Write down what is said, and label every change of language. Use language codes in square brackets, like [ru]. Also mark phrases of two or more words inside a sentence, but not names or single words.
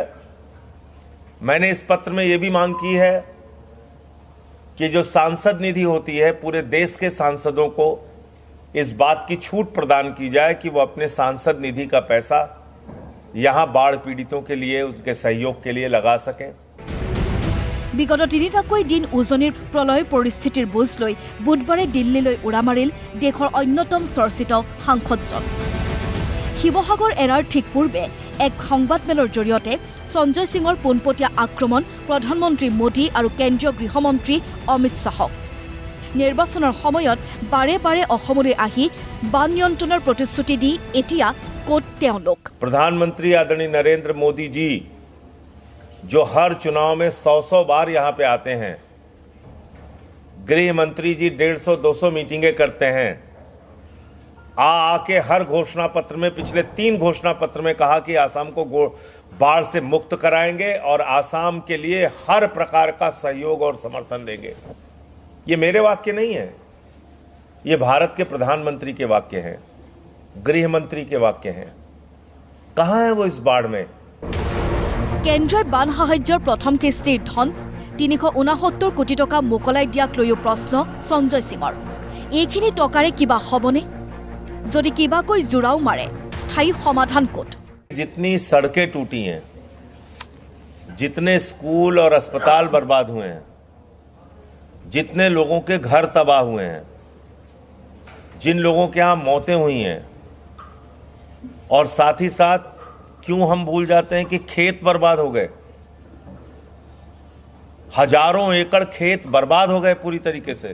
[hi] मैंने इस पत्र में ये भी मांग की है कि जो सांसद निधि होती है, पूरे देश के सांसदों को इस बात की छूट प्रदान की जाए कि वो अपने सांसद निधि का पैसा यहां बाढ़ पीड़ितों के लिए, उनके सहयोग के लिए लगा सकें। [as] বিগত তিনিটাকৈ দিন উজনিৰ প্ৰলয় পৰিস্থিতিৰ বুজ লৈ বুধবাৰে দিল্লীলৈ উৰা মাৰিল দেশৰ অন্যতম চৰ্চিত সাংসদজন। শিৱসাগৰ এৰাৰ ঠিক পূৰ্বে এক সংবাদমেলৰ জৰিয়তে সঞ্জয় সিঙৰ পোনপটীয়া আক্ৰমণ প্ৰধানমন্ত্ৰী মোদী আৰু কেন্দ্ৰীয় গৃহমন্ত্ৰী অমিত শ্বাহক। নিৰ্বাচনৰ সময়ত বাৰে বাৰে অসমলৈ আহি বান নিয়ন্ত্ৰণৰ প্ৰতিশ্ৰুতি দি এতিয়া ক'ত তেওঁলোক? [hi] प्रधानमंत्री आदरणीय नरेंद्र मोदी जी जो हर चुनाव में 100 बार यहां पे आते हैं, गृह मंत्री जी 150-200 मीटिंगें करते हैं, आके हर घोषणा पत्र में, पिछले 3 घोषणा पत्र में कहा कि आसाम को बाढ़ से मुक्त कराएंगे और आसाम के लिए हर प्रकार का सहयोग और समर्थन देंगे। ये मेरे वाक्य नहीं है, ये भारत के प्रधानमंत्री के वाक्य हैं, गृह मंत्री के वाक्य हैं। कहां है वो इस बाढ़ में? [as] কেন্দ্ৰই বান সাহায্যৰ প্ৰথম কিস্তিৰ ধন ৩৬৯ কোটি টকা মোকলাই দিয়াক লৈও প্ৰশ্ন সঞ্জয় সিঙৰ। এইখিনি টকাৰে কিবা হ'বনে? যদি কিবাকৈ জোৰাও মাৰে, স্থায়ী সমাধান ক'ত? [hi] जितनी सड़कें टूटी हैं, जितने स्कूल और अस्पताल बर्बाद हुए हैं, जितने लोगों के घर तबाह हुए हैं, जिन लोगों के यहां मौतें हुई हैं, और साथ ही साथ क्यों हम भूल जाते हैं कि खेत बर्बाद हो गए, हजारों एकड़ खेत बर्बाद हो गए पूरी तरीके से।